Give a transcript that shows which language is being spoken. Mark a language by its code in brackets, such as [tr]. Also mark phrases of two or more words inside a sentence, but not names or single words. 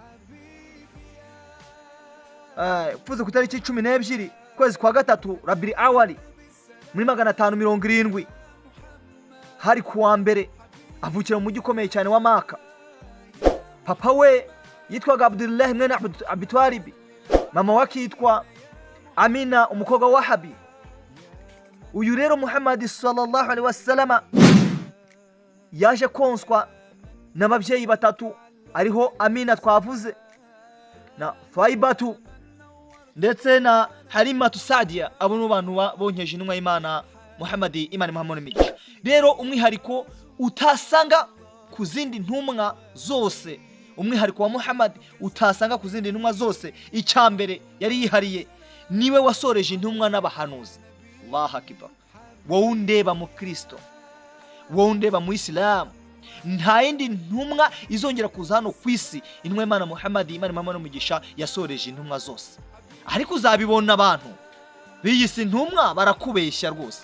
[rw] Yavutse ku itariki 12 kwezi kwa gatatu Rabiul Awwal muri 570. Hari kuwa mbere avukira mu mujyi ukomeye cyane wa Maka. Papa we yitwaga Abdullah mwene Abi Talib, mama wake yitwa Amina umukobwa wa Habi. Uyu rero Muhammad [ar] صلى الله عليه وسلم [rw] yaje konswa n'ababyeyi batatu, ariho Amina twavuze na Faibatu ndetse na Halimatu Sadia. Abo no bantu bonkeje intumwa y'Imana Muhammad Imana Muhammad n'imigisha. Rero umwihariko utasanga ku zindi ntumwa zose, umwihariko wa Muhammad utasanga ku zindi ntumwa zose, icyambere yari yihariye niwe wasoreje intumwa n'abahanuzi. [ar] الله أكبر. [rw] Wowe undeba mu Kristo, wowe undeba mu Islam, nta yindi ntumwa izongera kuza hano ku isi intumwa y'Imana Muhammad Imana Muhammad n'umugisha yasoreje intumwa zose. Ariko uzabibona abantu biyise intumwa barakubeshya rwose.